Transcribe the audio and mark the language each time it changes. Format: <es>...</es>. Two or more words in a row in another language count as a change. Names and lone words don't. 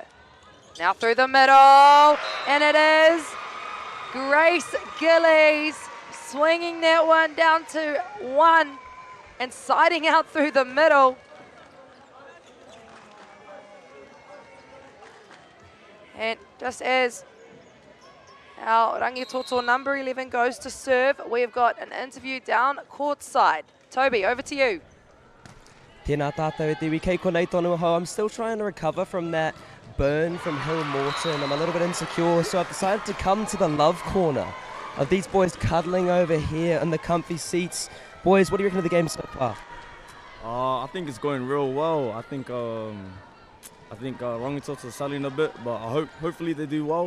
<en>Now through the middle, and it is Grace Gillies swinging that one down to one and siding out through the middle. And just as our Rangitoto number 11 goes to serve, we've got an interview down courtside. Toby, over to you.</en> <mi>Tēnā tātou e te wiki, kei konei tonu hau.</mi> <en>I'm still trying to recover from that burn from Hill Morton. I'm a little bit insecure, so I've decided to come to the love corner of these boys cuddling over here in the comfy seats. Boys, what do you reckon of the game so far? I think it's going real well. I think Rangitoto's selling a bit, but hopefully they do well.</en>